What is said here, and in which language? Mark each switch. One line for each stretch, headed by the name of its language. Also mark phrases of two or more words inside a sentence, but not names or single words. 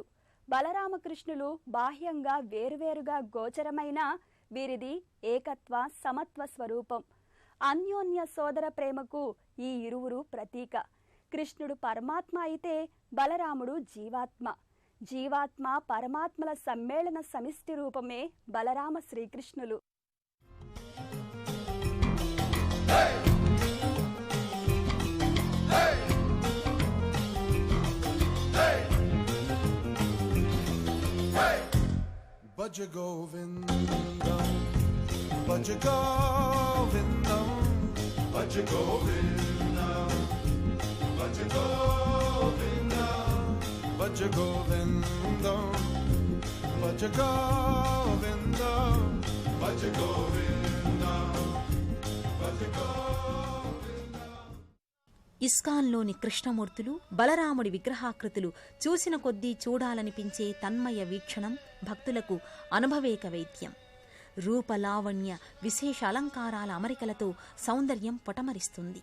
Telugu: బలరామకృష్ణులు బాహ్యంగా వేరువేరుగా గోచరమైన వీరిది ఏకత్వ సమత్వ స్వరూపం. అన్యోన్య సోదర ప్రేమకు ఈ ఇరువురు ప్రతీక. కృష్ణుడు పరమాత్మ అయితే బలరాముడు జీవాత్మ. జీవాత్మ పరమాత్మల సమ్మేళన సమిష్టి రూపమే బలరామ శ్రీకృష్ణులు.
Sanskrit: भज गोविन्दम् भज गोविन्दम्, भज गोविन्दम् भज गोविन्दम् भज गोविन्दम् भज गोविन्दम् भज गोविन्दम् भज गोविन्दम्.
Telugu: ఇస్కాన్లోని కృష్ణమూర్తులు, బలరాముడి విగ్రహాకృతులు చూసిన కొద్దీ చూడాలనిపించే తన్మయ వీక్షణం భక్తులకు అనుభవేక వైద్యం. రూపలావణ్య విశేష అలంకారాల అమరికలతో సౌందర్యం పొటమరిస్తుంది.